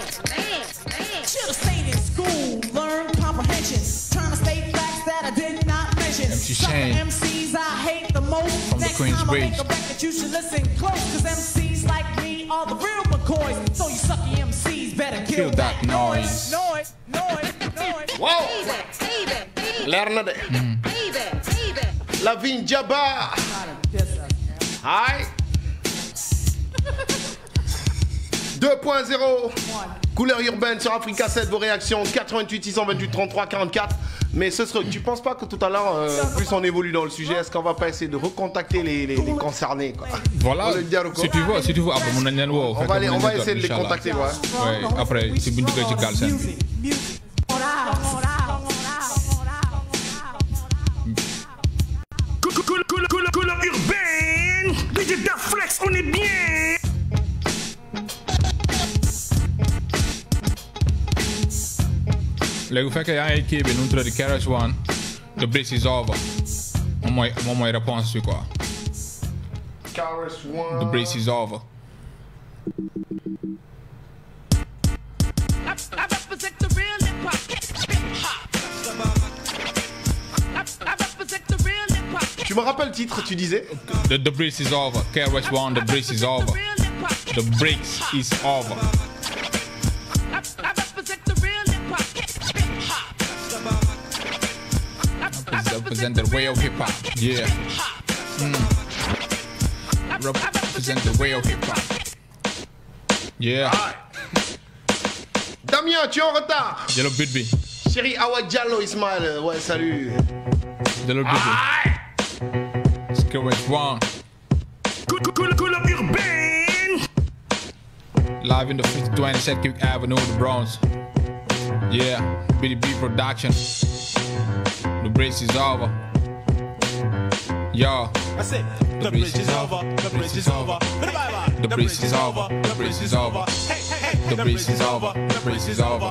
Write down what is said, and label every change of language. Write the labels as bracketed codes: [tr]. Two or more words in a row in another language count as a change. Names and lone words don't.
[en] Should've stayed in school, learned comprehension. Trying to state facts that I did not mention. MC Sucker Shane. MCs I hate the most. From the Next time I Queensbridge. make a record, you should listen close. Cause MCs like me are the real McCoys. So you sucky MCs better kill that noise. [wo] Wow. Leer na de. [en] Lavigne Jabba. Hi. [fr] 2.0 Couleur urbaine sur Africa 7, vos réactions 88 628 33 44. Mais ce serait, tu penses pas que tout à l'heure, plus on évolue dans le sujet, est-ce qu'on va pas essayer de recontacter les concernés quoi? Voilà, si tu veux, après mon [wo] nañ wo. [fr] On va essayer de les contacter, ouais. Ouais, après [wo] si buñ duggé ci Galsen bi. [fr] Couleur urbaine, DJ Daflex, on est bien. [wo] Léegi bu fekkee yaa ngi kii bi nu mu tuddati Keras One, [en] the bridge is over. [wo] moom mooy réponse bi quoi. [en] Keras One. The bridge is over. I represent the real hip-hop. I represent the real hip-hop. [fr] Tu me rappelles le titre, tu disais? [en] The bridge is over. Keras One, the bridge is over. The bridge is over. I represent the real hip-hop. Represent the real hip-hop. Yeah. Represent the real hip-hop. Yeah. [fr] Damien, tu es en retard. [en] Yellow beat bi. [fr] Chéri Awa Diallo Ismaël, ouais salut. [en] Yellow beat bi. Keras One. [fr] Couleur urbaine. [en] Live in the 5020 Sedgwick Avenue, the Bronx. Yeah, BDB production. The bridge is over. Yo. I said, the bridge is over, the bridge is over. The bridge is over, the bridge is over. The bridge is over, the bridge is over.